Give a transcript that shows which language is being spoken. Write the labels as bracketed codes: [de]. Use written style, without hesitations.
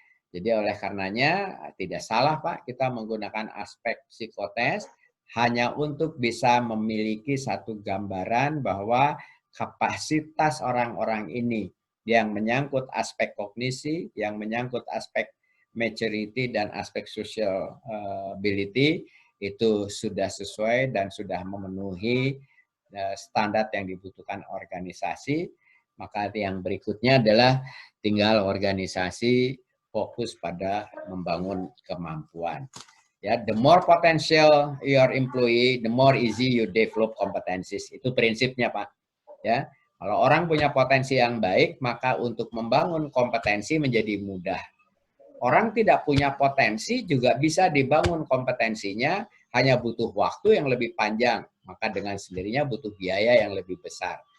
[id] Jadi oleh karenanya tidak salah, Pak, kita menggunakan aspek psikotes hanya untuk bisa memiliki satu gambaran bahwa kapasitas orang-orang ini yang menyangkut aspek kognisi, yang menyangkut aspek maturity dan aspek social ability itu sudah sesuai dan sudah memenuhi standar yang dibutuhkan organisasi. Maka yang berikutnya adalah tinggal organisasi fokus pada membangun kemampuan. [en] Ya, the more potential your employee, the more easy you develop competencies. [id] Itu prinsipnya, Pak. Ya, kalau orang punya potensi yang baik, maka untuk membangun kompetensi menjadi mudah. Orang tidak punya potensi juga bisa dibangun kompetensinya, hanya butuh waktu yang lebih panjang, maka dengan sendirinya butuh biaya yang lebih besar.